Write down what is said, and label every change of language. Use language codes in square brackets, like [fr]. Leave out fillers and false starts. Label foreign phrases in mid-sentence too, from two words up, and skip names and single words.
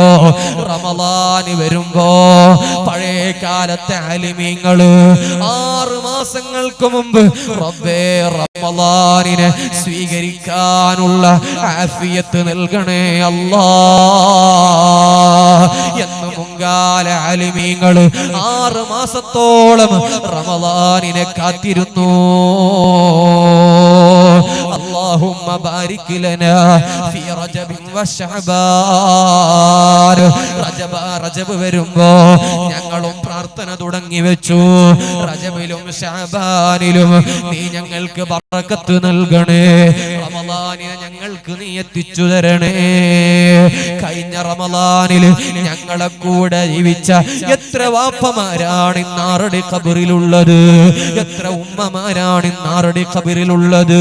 [ml] റമളാന് വരുമ്പോ പഴയ കാലത്തെ ആലിമീങ്ങള് 6 മാസങ്ങൾക്ക് മുമ്പ് റബ്ബേ റമളാനിനെ സ്വീകരിക്കാനുള്ള ആഫിയത്ത് നൽകണേ അല്ലാഹ് എന്ന് മുൻകാല ആലിമീങ്ങള് 6 മാസത്തോളം റമളാനിനെ കാത്തിരുന്നു. [ar] اللهم بارك لنا في رجب وشعبان. [ml] റജബ് വരുമ്പോ ഞങ്ങളും പ്രാർത്ഥന തുടങ്ങി വെച്ചു. റജബിലും ശഅബാനിലും നീ ഞങ്ങൾക്ക് ബറക്കത്ത് നൽകണേ, റമളാനിനെ ഞങ്ങൾക്ക് നീ എത്തിച്ചു തരണേ. കഴിഞ്ഞ റമളാനിൽ ഞങ്ങളെ കൂടെ ജീവിച്ച എത്ര വാപ്പമാരാണ് ഇന്നാറടി ഖബറിലുള്ളത്, എത്ര ഉമ്മമാരാണ് ഇന്നാറടി ഖബറിലുള്ളത്.